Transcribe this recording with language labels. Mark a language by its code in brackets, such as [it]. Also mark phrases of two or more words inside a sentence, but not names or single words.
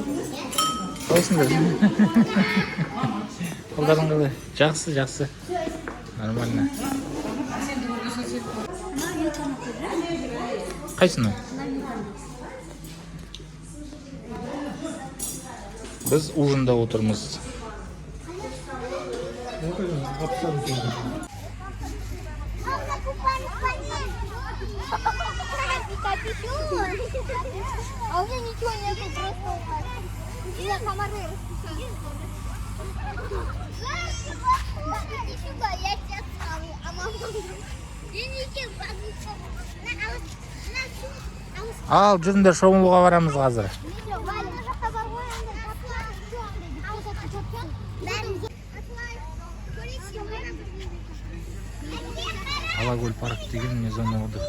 [kk] Қалайсыңдар? Қолдарың қалай? Жақсы. Нормально. Қайсыны? Біз ужинда отырмыз. [ru] А у меня ничего нету, просто я комары расписала. Иди сюда, я тебя ставлю, а мама... [kk] Ал, жүріңдер, шомылуға барамыз қазір. Алакөл парк деген не [ru] зона отдыха.